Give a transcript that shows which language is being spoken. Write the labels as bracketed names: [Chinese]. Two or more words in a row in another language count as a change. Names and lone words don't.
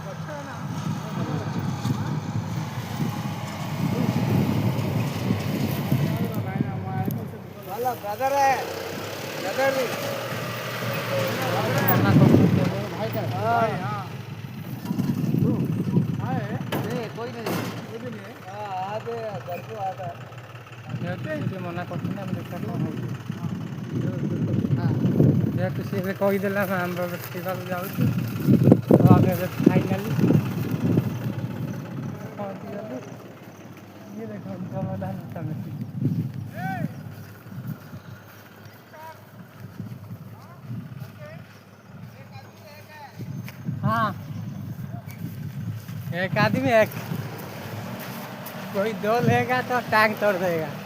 [Odia] ମନା କରୁଛନ୍ତି ଯେହେତୁ ମନା କରୁଛନ୍ତି ଆମେ ଦେଖିବା କ'ଣ ହେଉଛି ଯେହେତୁ ସିଏ ଏବେ କହିଦେଲା ଆମେ ଆମ୍ବ ଖାଇବାକୁ ଯାଉଛୁ ତ ଆମେ ଏବେ ଫାଇନାଲି ପହଞ୍ଚିଗଲୁ ଇଏ ଦେଖନ୍ତୁ ସମାଧାନ ଚାଲୁଛି। [Hindi] हाँ एक आदमी एक कोई दो लेगा तो टांग तोड़ देगा।